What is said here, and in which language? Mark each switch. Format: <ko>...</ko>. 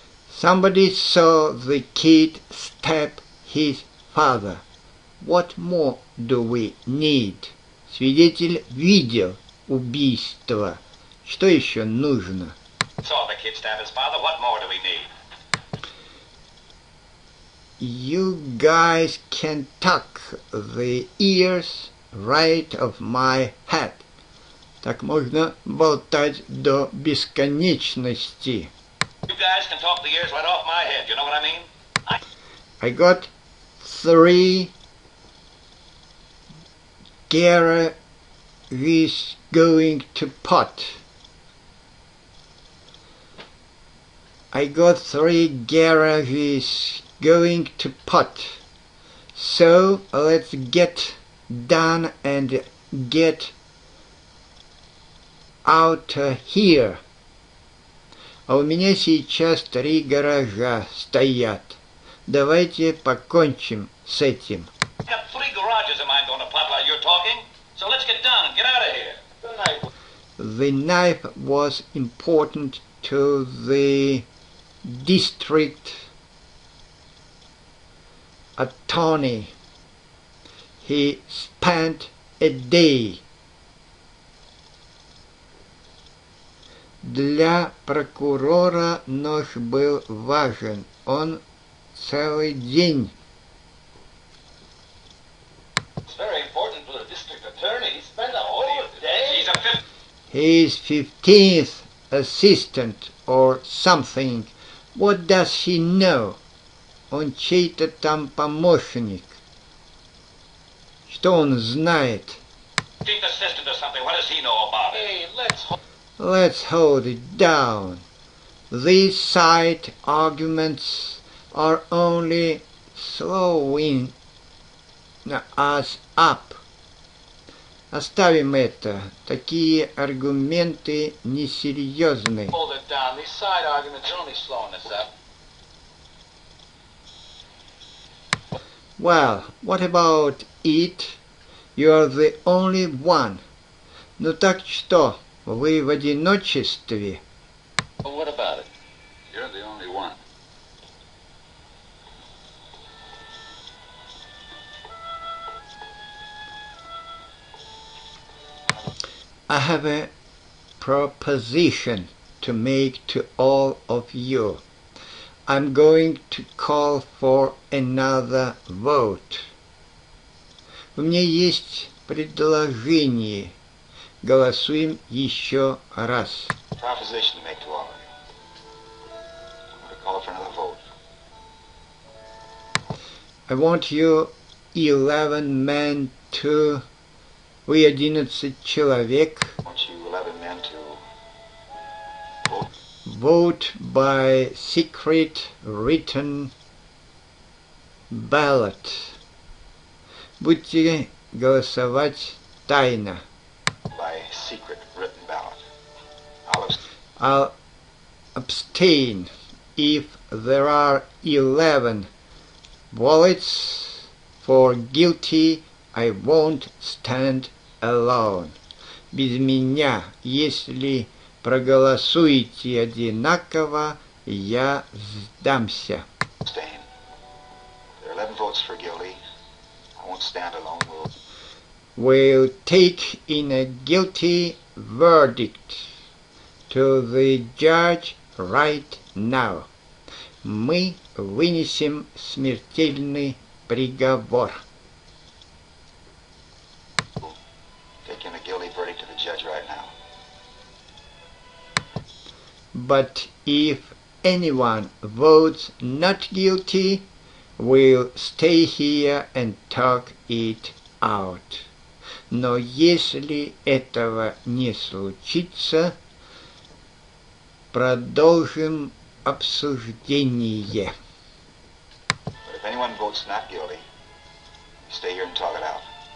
<en>Somebody saw the kid stab his father. What more do we need?</en> <ru>Свидетель видел убийство. Что еще нужно?</ru> <en>Saw the kid stab his father. What more do we need? You guys can tuck the ears right of my head.</en> <ru>Так можно болтать до бесконечности.</ru> <en>You guys can talk the ears right off my head. You know what I mean? I got 3 garages going to pot. I got 3 garages going to pot. So let's get done and get out here.</en> <ru>А у меня сейчас 3 гаража стоят. Давайте покончим с этим.</ru> <en>I got 3 garages of mine going to pot while you're talking. So let's get down and get out of here. The knife was important to the district attorney. He spent a day.</en> <ru>Для прокурора нож был важен. Он целый день.</ru> <en>It's very important to the district attorney. He spent a whole day. He's 15th assistant or something. What does he know?</en> <ru>Он чей-то там помощник. Что он знает?</ru> <en>Chief assistant or something. What does he know about it? Hey, Let's hold it down. These side arguments are only slowing us up.</en> <ru>Оставим это. Такие аргументы несерьезны.</ru> <en>Hold it down. These side arguments are only slowing us up. Well, what about it? You're the only one.</en> <ru>Ну так что, вы в одиночестве?</ru> <en>Well, what about it? You're the only one. I have a proposition to make to all of you. I'm going to call for another vote.</en> <ru>У меня есть предложение. Голосуем еще раз.</ru> <en>Proposition to make to all of you. I'm going to call for another vote. I want you 11 men to...</en> <ru>Вы 11 человек.</ru> <en>I want you 11 men to vote. Vote by secret written ballot.</en> <ru>Будете голосовать тайно.</ru> <en>By secret written ballot. I'll abstain if there are 11 ballots for guilty. I won't stand alone.</en> <ru>Без меня, если проголосуете одинаково, я сдамся.</ru> <en>Abstain. There are 11 votes for guilty. I won't stand alone. We'll take in a guilty verdict to the judge right now.</en> <ru>Мы вынесем смертельный приговор.</ru> <en>Taking a guilty verdict to the judge right now. But if anyone votes not guilty, we'll stay here and talk it out.</en> <ru>Но если этого не случится, продолжим обсуждение.</ru> <en>But if anyone votes not guilty, stay here and talk it out.</en>